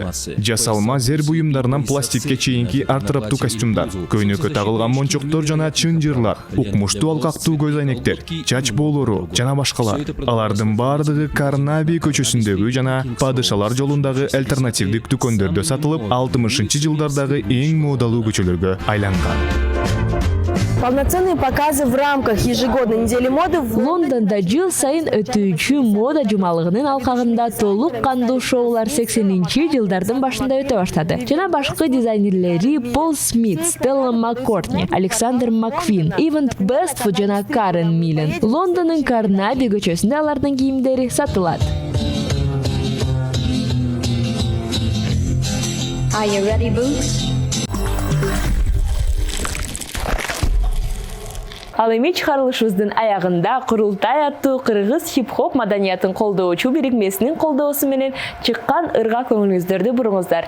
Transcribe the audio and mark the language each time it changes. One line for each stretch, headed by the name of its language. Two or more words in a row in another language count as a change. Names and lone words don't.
Kyrgyz: Жасалма зер буюмдарынан пластикке чейинки артыраптуу костюмдар, көйнөккө тагылган мончоктор жана чынжырлар, укмуштуу алкактуу көз айнектер, чач боолору жана башкалар. Алардын бардыгы Карнаби көчөсүндөгү жана Падышалар жолундагы альтернативдик дүкөндөрдө сатылып, 60 жылдардагы эң модалуу көчөлөргө айланган.
Russian: Полноценные показы в рамках ежегодной недели моды в
Kyrgyz: Лондонда жыл сайын өтүүчү мода жумалыгынын алкагында толук кандуу шоулар 80 жылдардын башында өтө баштады. Жана башкы дизайнерлери Пол Смит, Стелла Маккортни, Александр Маквин, Ивент Бестфуд жана Карен Милен. Лондондун Карнаби көчөсүндө алардын кийимдери сатылат.
English: Are you ready, Boots?
Kyrgyz: Ал эми чыгарылышыбыздын аягында Курултай аттуу кыргыз хип-хоп маданиятын колдоочу бирикмесинин колдоосу менен чыккан ыргак көңүлүңүздөрдү буруңуздар.